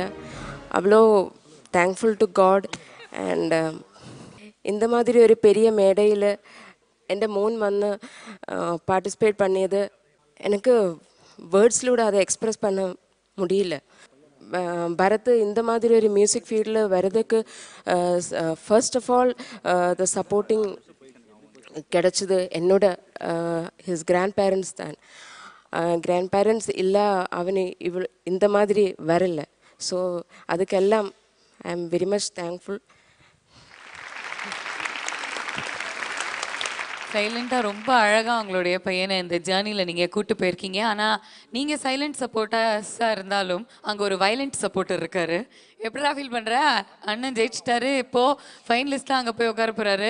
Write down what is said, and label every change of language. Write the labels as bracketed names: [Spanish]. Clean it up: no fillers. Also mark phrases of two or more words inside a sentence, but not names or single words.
[Tamil] அவ்வளோ [English] thankful to God. [Tamil] அண்ட் இந்த மாதிரி ஒரு பெரிய மேடையில் [Malayalam] എൻ്റെ മോൻ വന്ന് [Tamil] പാർട്ടിസിപ്പേറ്റ് பண்ணியது எனக்கு வேர்ட்ஸ்லூட அதை எக்ஸ்ப்ரெஸ் பண்ண முடியல. பரத் இந்த மாதிரி ஒரு [English] music fieldil [Tamil] வர்றதுக்கு [English] first of all the supporting [Tamil] கிடைச்சது என்னோட [English] his grand parents [Tamil] தான். [English] grand parents [Tamil] இல்லை அவனு இந்த மாதிரி வரல. ஸோ அதுக்கெல்லாம் [English] I am very much thankful. [Tamil] சைலண்டாக ரொம்ப அழகாக உங்களுடைய பையனை இந்த ஜேர்னியில் நீங்கள் கூட்டு போயிருக்கீங்க. ஆனால் நீங்கள் [English] silent supportaaga [Tamil] இருந்தாலும் அங்கே ஒரு [English] violent supporter [Tamil] இருக்காரு. எப்படிடா ஃபீல் பண்ணுற? அண்ணன் ஜெயிச்சிட்டாரு, இப்போது ஃபைனலிஸ்ட்டாக அங்கே போய் உட்கார போகிறாரு.